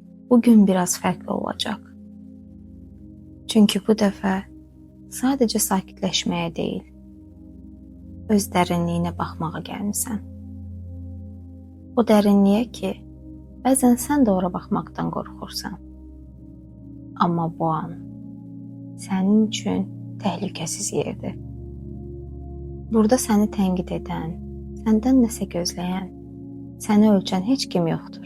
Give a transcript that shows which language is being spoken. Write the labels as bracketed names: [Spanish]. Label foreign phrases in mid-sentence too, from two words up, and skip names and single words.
[Turkish] bugün biraz farklı olacak. Çünkü [Azerbaijani] bu dəfə [Turkish] sadece sakitleşmeye değil, [Azerbaijani] öz dərinliyinə baxmağa gəlmisən. O dərinliyə ki, bəzən sən də ora baxmaqdan qorxursan. Amma bu an sənin üçün təhlükəsiz yerdir. Burada səni tənqid edən, səndən nəsə gözləyən, səni ölçən heç kim yoxdur.